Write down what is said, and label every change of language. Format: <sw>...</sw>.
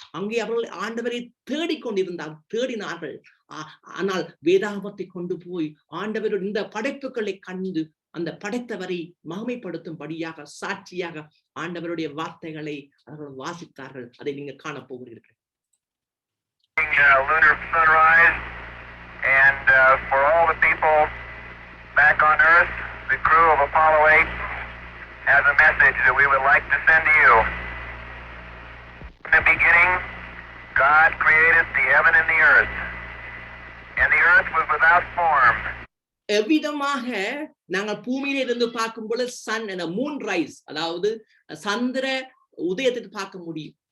<ta>அங்கே அவர்கள் ஆண்டவரை தேடினார்கள். ஆனால் வேதாகமத்தை கொண்டு போய் ஆண்டவருடைய இந்த படைப்புகளை கண்டு அந்த படைத்தவரை மகிமைப்படுத்தும்படியாக சாட்சியாக ஆண்டவருடைய வார்த்தைகளை அவர்கள் வாசித்தார்கள். அதை நீங்க காண போகிறீர்கள்.</ta> <en>Lunar sunrise, and for all the people back on Earth, the crew of Apollo 8 has a message that we would like to send to you. In the beginning, God created the heaven and the earth, and the earth was without form.</en> <ta>எவ்விதமாக நாங்கள் பூமியில இருந்து பார்க்கும் பொழுது</ta> <en>sun moon rise,</en> <ta>அதாவது சந்திர உதயத்தை பார்க்க முடியும்.</ta>